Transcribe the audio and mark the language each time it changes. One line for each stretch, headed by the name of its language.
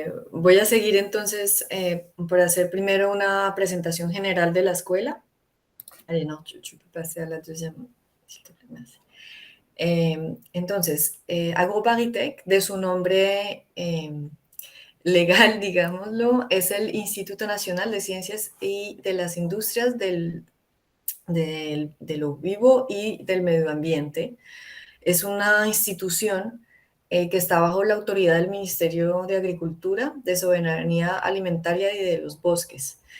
Spanish: Voy a seguir entonces por hacer primero una presentación general de la escuela.
French: Allez, no, tu peux passer à la deuxième, s'il te plaît, merci.
Spanish: Entonces, AgroParistech, de su nombre legal, digámoslo, es el Instituto Nacional de Ciencias y de las Industrias de lo Vivo y del Medio Ambiente. Es una institución que está bajo la autoridad del Ministerio de Agricultura, de Soberanía Alimentaria y de los Bosques.